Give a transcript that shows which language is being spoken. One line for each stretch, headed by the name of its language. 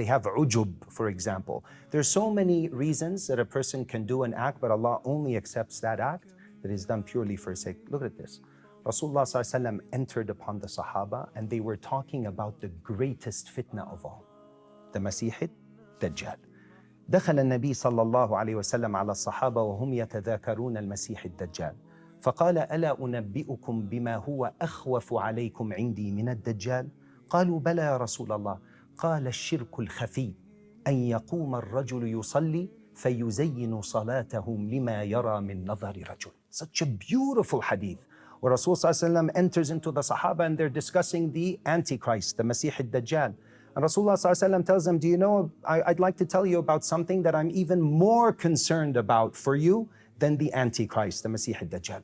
English: They have ujub, for example. There's so many reasons that a person can do an act, but Allah only accepts that act that is done purely for his sake. Look at this. Rasulullah ﷺ entered upon the Sahaba and they were talking about the greatest fitna of all, the Masih ad-Dajjal.
Arabic: دخل النبي صلى الله عليه وسلم على الصحابة وهم يتذاكرون المسيح الدجال فقال ألا أنبئكم بما هو أخوف عليكم عندي من الدجال قالوا بلى يا رسول الله قال الشرك الخفي أن يقوم الرجل يصلي فيزين صلاته لما يرى من نظر رجل.
English: Such a beautiful hadith where Rasul
Arabic: صلى الله عليه وسلم
English: enters into the Sahaba and they're discussing the Antichrist, the Masih ad-Dajjal. And Rasulullah ﷺ tells them, do you know, I'd like to tell you about something that I'm even more concerned about for you than the Antichrist, the Masih ad-Dajjal.